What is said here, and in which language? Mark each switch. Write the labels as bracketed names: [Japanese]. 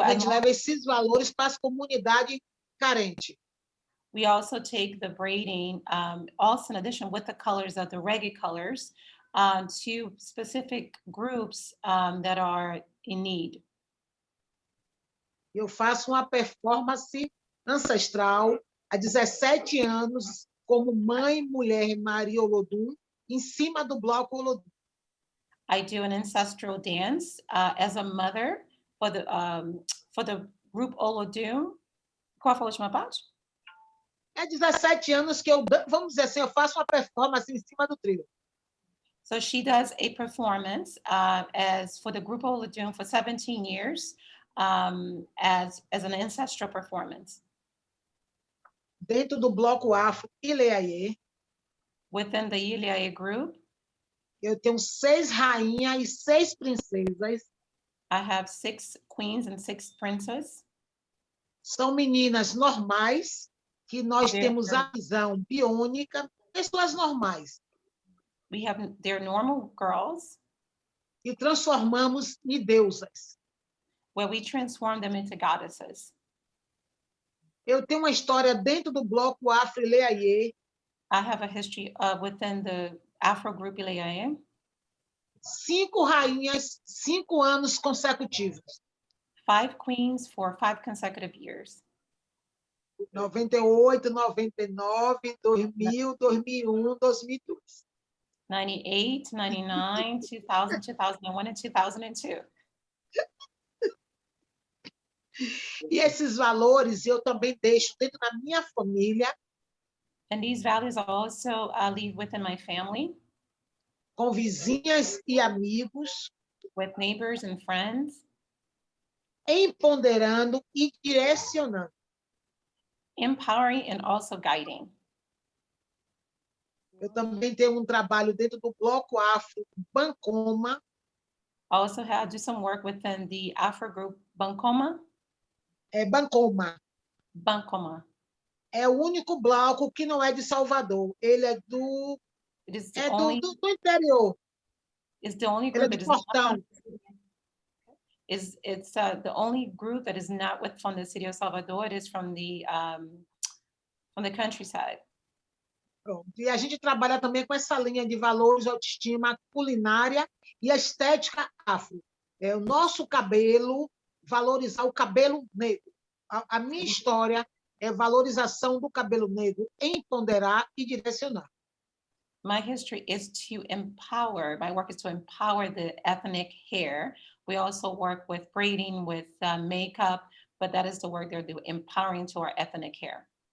[Portuguese] A gente leva esses valores para as comunidades carentes. [English] We also take the braiding, also in addition with the colors of the reggae colors, to specific groups that are in need. [Portuguese] Eu faço uma performance ancestral há 17 anos como mãe, mulher, Maria Olodum, em cima do bloco Olodum. [English] I do an ancestral dance as a mother for the group Olodum. [Portuguese] Qual foi a última parte? É 17 anos que vamos dizer assim, eu faço uma performance em cima do trio. [English] So she does a performance as for the group Olodum for 17 years as an ancestral performance. [Portuguese] Dentro do bloco Afro Ileaie. [English] Within the Ileaie group. [Portuguese] Eu tenho 6 rainhas e 6 princesas. [English] I have 6 queens and 6 princes. [Portuguese] São meninas normais, que nós temos a visão biônica, pessoas normais. [English] They're normal girls. [Portuguese] E transformamos em deusas. [English] Where we transform them into goddesses. [Portuguese] Eu tenho uma história dentro do bloco Afro Ileaie. [English] I have a history within the Afro group Ileaie. [Portuguese] 5 rainhas, 5 anos consecutivos. [English] 5 queens for 5 consecutive years. [Portuguese] 98, 99, 2000, 2001, 2002. [English] 98, 99, 2000, 2001, and 2002. [Portuguese] E esses valores eu também deixo dentro da minha família. [English] And these values I also leave within my family. [Portuguese] Com vizinhas e amigos. [English] With neighbors and friends. [Portuguese] Empoderando e direcionando. [English] Empowering and also guiding. [Portuguese] Eu também tenho trabalho dentro do bloco Afro Bancoma. [English] I also do some work within the Afro group Bancoma. [Portuguese] Bancoma. [English] Bancoma. [Portuguese] É o único bloco que não é de Salvador. Ele é do interior. [English] It's the only group that is not. It's the only group that is not from the city of Salvador. It is from the countryside. [Portuguese] Pronto. E a gente trabalha também com essa linha de valores, autoestima, culinária e a estética afro. É o nosso cabelo, valorizar o cabelo negro. A minha história é valorização do cabelo negro, empoderar e direcionar. [English] My history is to empower. My work is to empower the ethnic hair. We also work with braiding, with makeup, but that is the work they're doing, empowering to our ethnic hair.